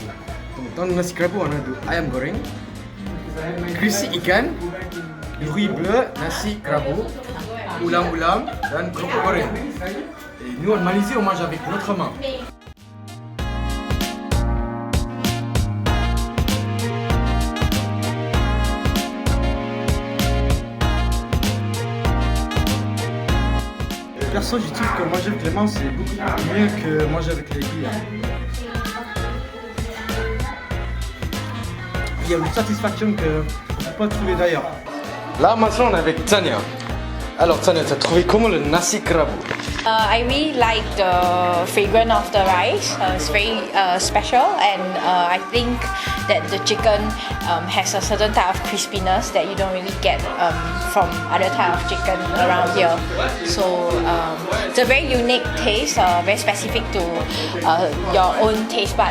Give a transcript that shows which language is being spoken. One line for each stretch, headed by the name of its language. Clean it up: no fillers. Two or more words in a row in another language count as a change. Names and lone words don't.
French: Donc dans le
Malay: nasi kerabu,
French: on a du
Malay: ayam goreng, krisi ikan,
French: du riz bleu,
Malay: nasi kerabu, ulam-ulam dan kerupuk goreng.
French: Et nous en Malaisie, on mange avec notre main. Perso, je trouve que manger avec les mains c'est beaucoup mieux que manger avec les cuillères. Il y a une satisfaction que on ne peut pas trouver d'ailleurs. Là maintenant on est avec Tania. Alors Tania, tu as trouvé comment le
Malay: nasi kerabu?
English: I really like the fragrance of the rice. It's very special, and I think that the chicken has a certain type of crispiness that you don't really get from other type of chicken around here. So it's a very unique taste, very specific to your own taste bud.